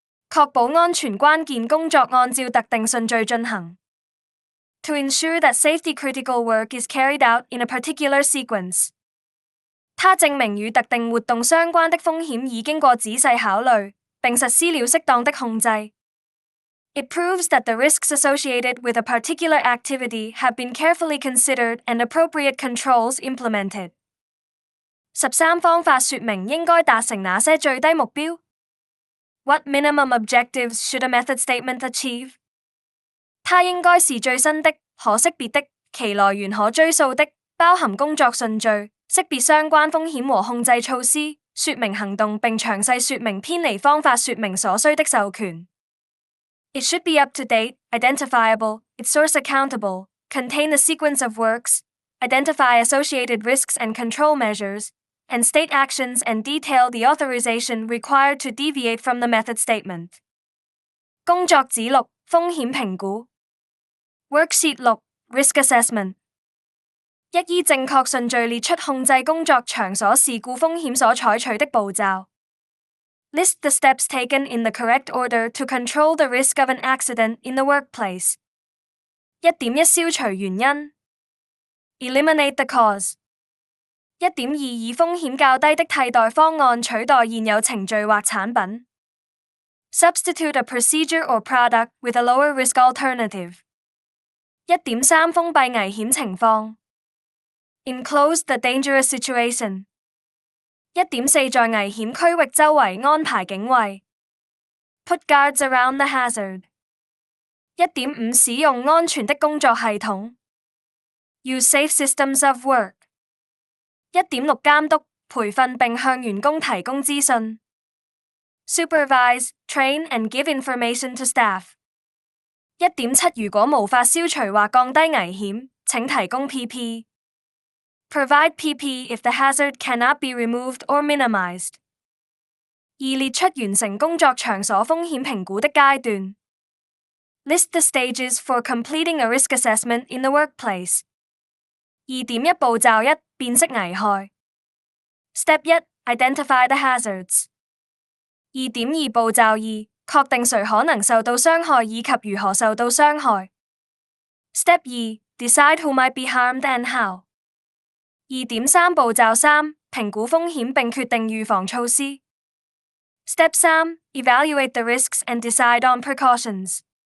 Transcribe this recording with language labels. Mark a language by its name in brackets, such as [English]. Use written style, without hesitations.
[Chinese] 確保安全關鍵工作按照特定順序進行。 [English] To ensure that safety-critical work is carried out in a particular sequence. [Chinese] 它證明與特定活動相關的風險已經過仔細考慮，並實施了適當的控制。 [English] It proves that the risks associated with a particular activity have been carefully considered and appropriate controls implemented. 13. [Chinese] 方法說明應該達成哪些最低目標 [English] ？What minimum objectives should a method statement achieve? [Chinese] 它應該是最新的、可識別的、其來源可追溯的，包含工作順序、識別相關風險和控制措施、說明行動並詳細說明偏離方法說明所需的授權。 [English] It should be up to date, identifiable, its source accountable, contain a sequence of works, identify associated risks and control measures, and state actions and detail the authorization required to deviate from the method statement. [Chinese] 工作指錄風險評估 [English] Worksheet 6 Risk Assessment [Chinese] 一依正確順序列出控制工作場所事故風險所採取的步驟。 [English] List the steps taken in the correct order to control the risk of an accident in the workplace. 1.1 [Chinese] 消除原因 [English] Eliminate the cause. [Chinese] 1.2 以風險較低的替代方案取代現有程序或產品。 [English] Substitute a procedure or product with a lower risk alternative. 1.3 [Chinese] 封閉危險情況 [English] Enclose the dangerous situation. 1.4 [Chinese] 在危險區域周圍安排警衛 [English] Put guards around the hazard. 1.5 [Chinese] 使用安全的工作系統 [English] Use safe systems of work. 1.6 [Chinese] 監督、培訓並向員工提供資訊 [English] Supervise, train and give information to staff. [Chinese] 1.7 如果無法消除或降低危險，請提供 PP. [English] Provide PP if the hazard cannot be removed or minimized. 2. [Chinese] 列出完成工作場所風險評估的階段 [English] List the stages for completing a risk assessment in the workplace. 2.1 [Chinese] 步驟1辨識危害 [English] Step 1 Identify the hazards. 2.2 [Chinese] 步驟2確定誰可能受到傷害以及如何受到傷害 [English] Step 2 Decide who might be harmed and how. 2.3 [Chinese] 步驟3 評估風險並決定預防措施。 [English] Step 3 Evaluate the risks and decide on precautions。